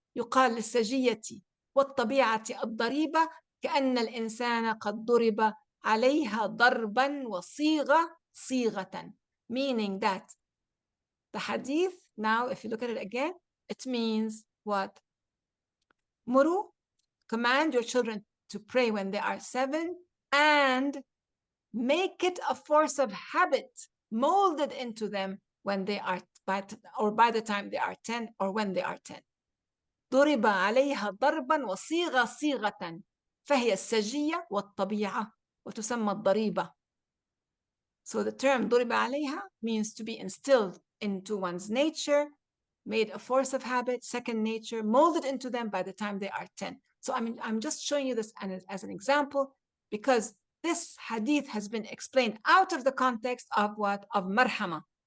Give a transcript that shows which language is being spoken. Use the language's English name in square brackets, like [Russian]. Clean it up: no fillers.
[Arabic] يقال للسجية والطبيعة الضريبة كأن الإنسان قد ضرب عليها ضربا وصيغة صيغة, [English] meaning that the hadith, now if you look at it again, it means what? Muru, command your children to pray when they are 7 and make it a force of habit molded into them when they are by the time they are 10 or when they are 10. [Arabic] ضرب عليها ضربا وصيغة صيغة فهي السجية والطبيعة وتسمى الضريبة. [English] So the term [Arabic] ضرب عليها [English] means to be instilled into one's nature, made a force of habit, second nature, molded into them by the time they are 10. So I'm just showing you this as an example, because this hadith has been explained out of the context of what? Of marḥamah.